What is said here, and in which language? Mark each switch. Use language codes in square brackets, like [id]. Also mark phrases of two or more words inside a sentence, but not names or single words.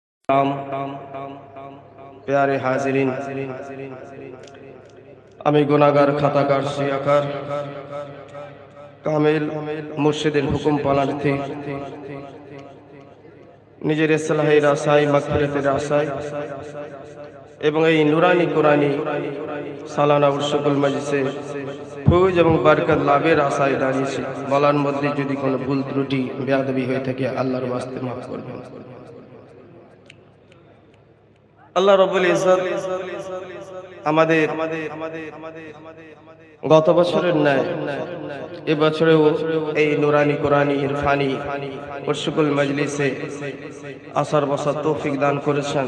[ur] پیارے حاضرین, [bn] আমি গুনাহগার খাতাকার সিয়াকার কামিল মুর্শিদের হুকুম পালনার্থী নিজের ইসলাহের আশায় মাগফিরাতের আশায় এবং এই নুরানি কোরআনী সালানা উরসুকুল মজলিসে ফৌজ এবং বরকত লাভের আশায় দাঁড়িয়েছি। বলার মধ্যে যদি কোনো ভুল ত্রুটি বেয়াদবি হয়ে থাকে আল্লাহর ওয়াস্তে মাফ করবেন। [ar] الله رب العزة [bn] আমাদের গত বছরের ন্যায় এবছরেও এই নুরানি কোরআনী ইরফানি উরসুকুল মজলিসে আসার বসার তৌফিক দান করেছেন।